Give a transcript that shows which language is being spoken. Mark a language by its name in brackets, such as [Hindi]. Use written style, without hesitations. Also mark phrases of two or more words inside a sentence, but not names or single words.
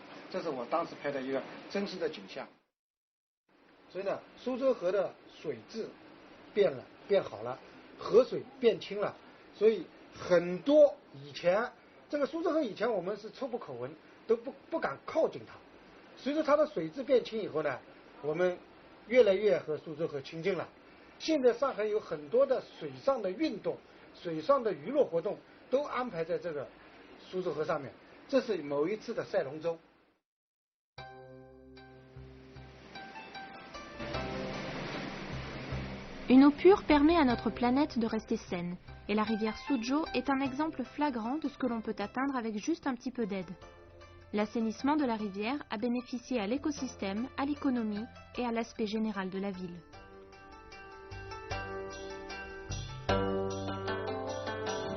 [Chinese] 这是我当时拍的一个真实的景象。所以呢，苏州河的水质变好了，河水变清了，所以很多以前这个苏州河以前我们是臭不可闻，都不敢靠近它。随着它的水质变清以后呢，我们越来越和苏州河亲近了。现在上海有很多的水上的运动、水上的娱乐活动都安排在这个苏州河上面。这是某一次的赛龙舟。 [French] Une eau pure permet à notre planète de rester saine, et la rivière Suzhou est un exemple flagrant de ce que l'on peut atteindre avec juste un petit peu d'aide. L'assainissement de la rivière a bénéficié à l'écosystème, à l'économie et à l'aspect général de la ville.